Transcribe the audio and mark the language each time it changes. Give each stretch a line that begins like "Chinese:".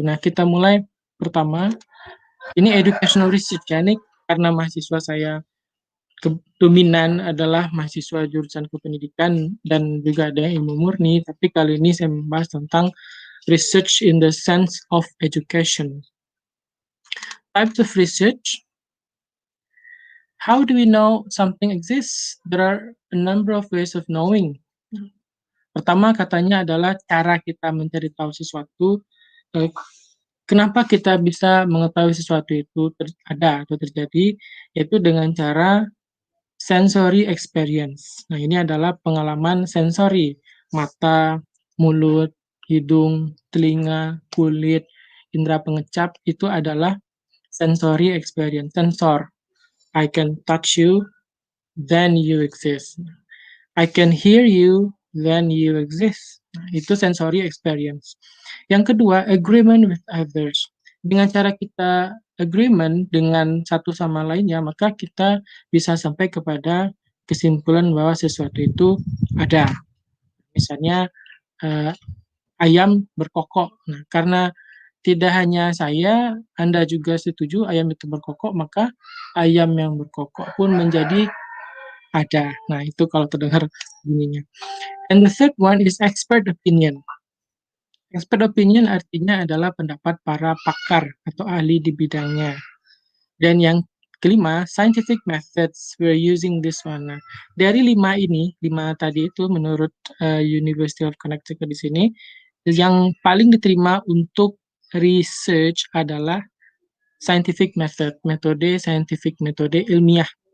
Indonesian: Nah, kita mulai pertama. Ini educational research, ya, ini karena mahasiswa saya dominan adalah mahasiswa jurusan kependidikan dan juga ada yang ilmu murni, tapi kali ini saya membahas tentang
English: research in the sense of education. Types of research. How do we know something exists? There are a number of ways of knowing.
Indonesian: Pertama katanya adalah cara kita mencari tahu sesuatu. Kenapa kita bisa mengetahui sesuatu itu ada atau terjadi? Yaitu dengan cara sensory experience. Nah, ini adalah pengalaman sensori. Mata, mulut, hidung, telinga, kulit, indera pengecap itu adalah sensory experience, sensor.
English: I can touch you, then you exist. I can hear you, then you exist.
Indonesian: Nah, itu
English: sensory experience.
Indonesian: Yang kedua,
English: agreement with others.
Indonesian: Dengan cara kita agreement dengan satu sama lainnya, maka kita bisa sampai kepada kesimpulan bahwa sesuatu itu ada. Misalnya, ayam berkokok. Nah, karena tidak hanya saya, Anda juga setuju ayam itu berkokok, maka ayam yang berkokok pun menjadi ada. Nah, itu kalau terdengar bunyinya.
English: And the third one is expert opinion.
Indonesian: Expert opinion artinya adalah pendapat para pakar atau ahli di bidangnya. Dan yang kelima,
English: scientific methods, we're using this one.
Indonesian: Nah, dari lima tadi itu menurut University of Connecticut di sini, yang paling diterima untuk research adalah scientific method, metode ilmiah.